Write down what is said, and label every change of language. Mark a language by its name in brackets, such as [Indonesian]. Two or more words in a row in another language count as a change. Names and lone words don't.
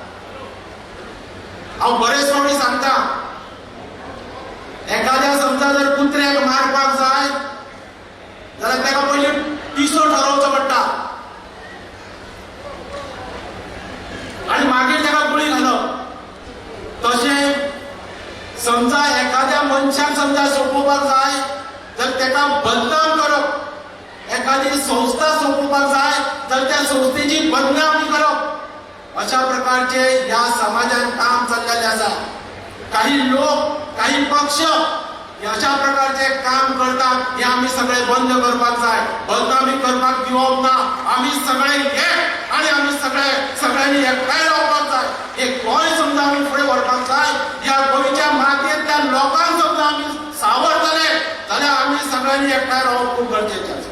[Konkani] हांव बरेच फावटी सांगता, एखाद्या समजा जर कुत्र्याक मारपाक जाय जाल्यार ताका पयलीं पिसो ठरवचो पडटा आणि मागीर ताका गुळी घालप. तशें समजा एखाद्या मनशाक समजा सोपोवपाक जाय तर ताका बदनाम करप, एखादी संस्था सोपोवपाक जाय तर त्या संस्थेची बदनामी करप, [Marathi] अशा प्रकारचे या समाजात काम चाललेले आसा. काही लोक, काही पक्ष अशा प्रकारचे काम करतात हे आम्ही सगळे बंद करपाक जाय. [Konkani] बदनामी करपाक दिवप ना. आम्ही सगळे एक आणि आम्ही सगळ्यांनी एकठांय रावपाक जाय. एक गोंय समजा आम्ही फुडें व्हरपाक जाय. या गोंयच्या मातयेंतल्या लोकांक समजा आम्ही सावरतले जाल्यार आम्ही सगळ्यांनी एकठांय रावप खूब गरजेचें आसा.